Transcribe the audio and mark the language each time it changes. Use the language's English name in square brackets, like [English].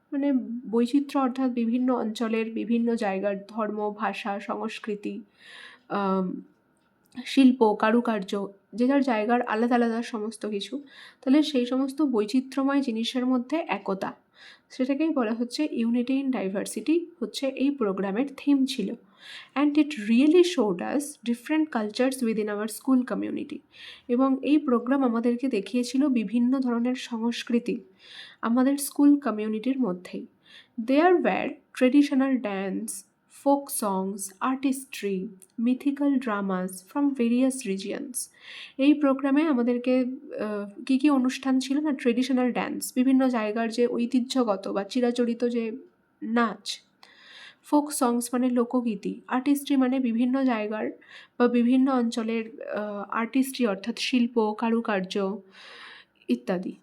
[Bangla] মানে বৈচিত্র্য অর্থাৎ বিভিন্ন অঞ্চলের, বিভিন্ন জায়গার ধর্ম, ভাষা, সংস্কৃতি, শিল্প, কারুকার্য, যে যার জায়গার আলাদা আলাদা সমস্ত কিছু, তাহলে সেই সমস্ত বৈচিত্র্যময় জিনিসের মধ্যে একতা, সেটাকেই বলা হচ্ছে [English] unity in diversity, [Bangla] হচ্ছে এই প্রোগ্রামের থিম ছিল। [English] And it really showed us different cultures within our school community. [Bangla] এবং এই প্রোগ্রাম আমাদেরকে দেখিয়েছিল বিভিন্ন ধরনের সংস্কৃতি আমাদের স্কুল কমিউনিটির মধ্যেই। [English] There were traditional dance, folk songs, artistry, mythical dramas from various regions. [Bangla] এই প্রোগ্রামে আমাদেরকে কী কী অনুষ্ঠান ছিল না? ট্রেডিশনাল ড্যান্স, বিভিন্ন জায়গার যে ঐতিহ্যগত বা চিরাচরিত যে নাচ। ফোক সংস মানে লোকগীতি। আর্টিস্ট্রি মানে বিভিন্ন জায়গার বা বিভিন্ন অঞ্চলের আর্টিস্ট্রি অর্থাৎ শিল্প, কারুকার্য ইত্যাদি।